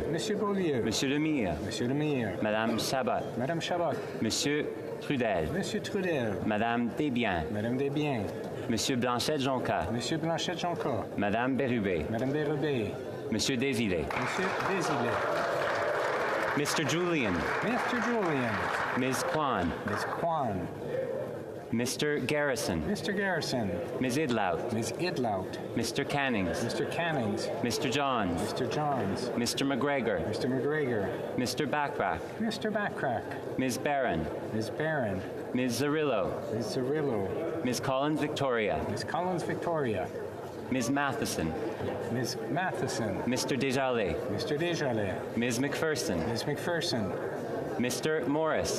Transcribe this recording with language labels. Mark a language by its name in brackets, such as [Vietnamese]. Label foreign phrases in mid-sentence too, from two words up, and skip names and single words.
[English] Monsieur Beaulieu. Monsieur Lemire. Monsieur Lemire. Madame Chabot. Madame Chabot. Monsieur Trudel. Monsieur Trudel. Madame Desbiens. Madame Desbiens. Monsieur Blanchette-Jonca. Monsieur Blanchette-Jonca. Madame Bérubé. Madame Bérubé. Monsieur Désilé. Monsieur Désilé. Mr. Julian. Mr. Julian. Ms. Kwan. Ms. Kwan. Mr. Garrison. Mr. Garrison. Ms. Idlout. Ms. Idlout. Mr. Cannings. Mr. Cannings. Mr. Johns. Mr. Johns. Mr. McGregor. Mr. McGregor. Mr. Backrack. Mr. Backrack. Ms. Barron. Ms. Barron. Ms. Zarillo. Ms. Zarillo. Ms. Collins Victoria. Ms. Collins Victoria. Ms. Matheson. Ms. Matheson. Mr. Desjardins. Mr. Desjardins. Ms. McPherson. Ms. McPherson. Mr. Morris.